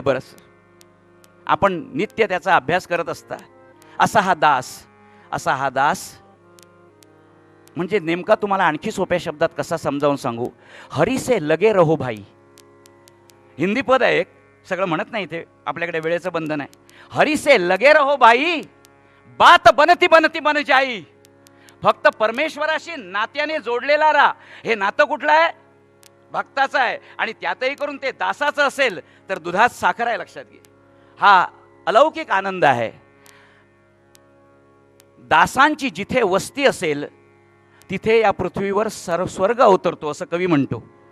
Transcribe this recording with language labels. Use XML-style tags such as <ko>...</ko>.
<mr>बरंच आपण नित्य त्याचा अभ्यास करत असता. असा हा दास म्हणजे नेमका तुम्हाला आणखी सोप्या शब्दात कसा समजावून सांगू.</mr> <hi>हरी से लगे रहो भाई.</hi> <mr>हिंदी पद आहे एक, सगळं म्हणत नाही इथे, आपल्याकडे वेळेचं बंधन आहे.</mr> <hi>हरी से लगे रहो भाई, बात बनती बनती बन जाई.</hi> <mr>फक्त परमेश्वराशी नात्याने जोडलेला राहा. हे नातं कुठलं आहे? भक्ताचं आहे. आणि त्यातही करून ते दासाचं असेल तर दुधात साखर आहे, लक्षात घे. हा अलौकिक आनंद आहे. दासांची जिथे वस्ती असेल तिथे या पृथ्वीवर स्वर्ग अवतरतो असं कवी म्हणतो.</mr>